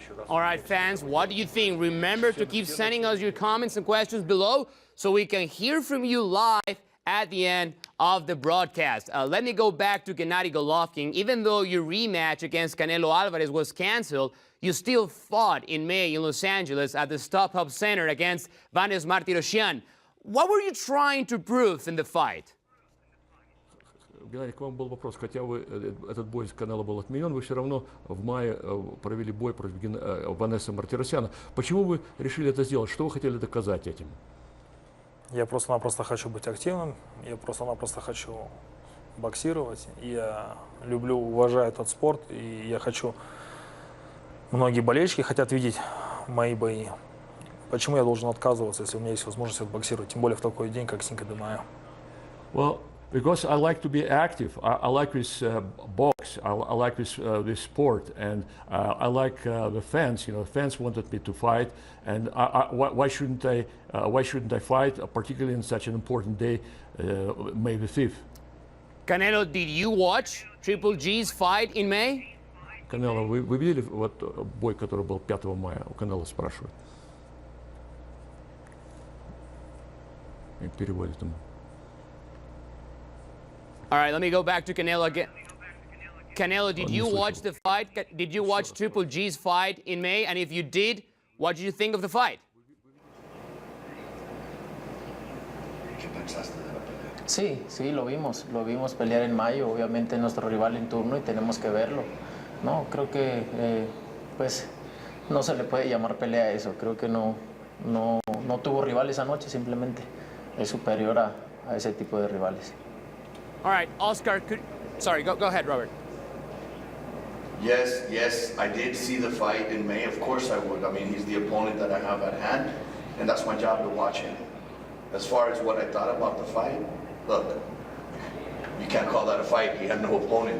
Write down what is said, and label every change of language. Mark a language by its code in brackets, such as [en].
[en] All right, fans, what do you think? Remember to keep sending us your comments and questions below so we can hear from you live at the end of the broadcast. Let me go back to Gennady Golovkin. Even though your rematch against Canelo Alvarez was canceled, you still fought in May in Los Angeles at the StubHub Center against Vanes Martirosyan. What were you trying to prove in the fight? [ru] Геннадий, к вам был вопрос. Хотя этот бой с Канело был отменен, вы все равно в мае провели бой против Ванесы Мартиросяна. Почему вы решили это сделать? Что вы хотели доказать этим? Я просто-напросто хочу быть активным, я просто-напросто хочу боксировать. Я люблю, уважаю этот спорт, и я хочу... Многие болельщики хотят видеть мои бои. Почему я должен отказываться, если у меня есть возможность отбоксировать, тем более в такой день, как Cinco de Mayo? [en] Well, because I like to be active. I like this box. I like this sport, and I like the fans. You know, fans wanted me to fight, and why shouldn't I? Why shouldn't I fight, particularly in such an important day, May the 5th? Canelo, did you watch Triple G's fight in May? [ru] Канело, вы видели вот бой, который был 5 мая? У Канело спрашивают. И переводит ему. [en] All right, let me go back to Canelo again. Canelo, did you watch the fight? Did you watch Triple G's fight in May? And if you did, what did you think of the fight? [es] Sí, lo vimos pelear en mayo, obviamente nuestro rival en turno y tenemos que verlo. No, creo que pues no se le puede llamar pelea a eso, creo que no tuvo rival esa noche, simplemente es superior a ese tipo de rivales. [en] All right, Oscar, sorry, go ahead, Robert. Yes, I did see the fight in May. Of course I would. I mean, he's the opponent that I have at hand, and that's my job to watch him. As far as what I thought about the fight, look, you can't call that a fight. He had no opponent.